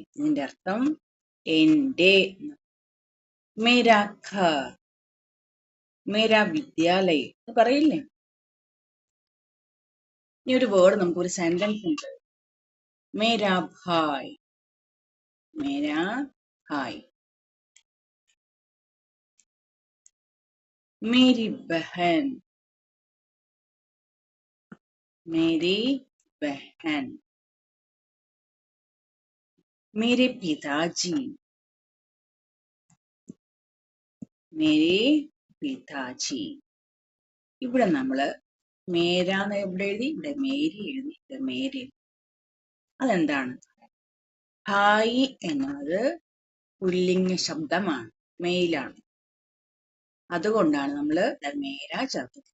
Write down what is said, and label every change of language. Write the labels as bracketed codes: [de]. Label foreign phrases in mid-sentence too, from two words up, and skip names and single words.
[ml] ഇതിന്റെ അർത്ഥം എന്റെ. [hi] मेरा घर, मेरा विद्यालय [ml] എന്ന് പറയില്ലേ? ഇനി ഒരു വേർഡ്, നമുക്കൊരു സെന്റൻസ് ഉണ്ട്. [hi] मेरा भाई, मेरा भाई. मेरी बहन, मेरी बहन. मेरे पिताजी, मेरे पिताजी. [ml] ഇവിടെ നമ്മള് മേരാന്ന് എവിടെ എഴുതി? ഇവിടെ മേരി എഴുതി, ഇവിടെ മേരി. അതെന്താണ്? ഭായി എന്നത് പുല്ലിംഗ ശബ്ദമാണ്, മെയിലാണ്. അതുകൊണ്ടാണ് നമ്മള് മേര ചേർത്തത്.